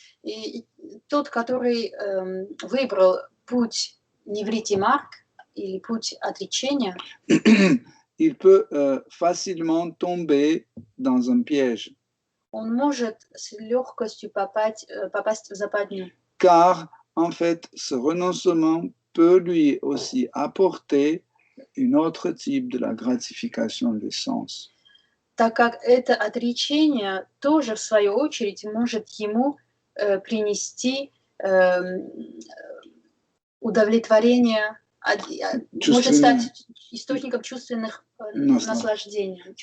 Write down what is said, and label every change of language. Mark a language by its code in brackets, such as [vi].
[ru] и тот, который выбрал путь Ниврити Марг или путь отречения, [fr] il peut facilement tomber dans un piège. [ru] Он может с легкостью попасть в западню. [fr] Car, en fait, ce renoncement peut lui aussi apporter un autre type de la gratification des sens. [ru] Так как это отречение тоже, в свою очередь, может ему принести удовлетворение, может стать источником чувственных наслаждений.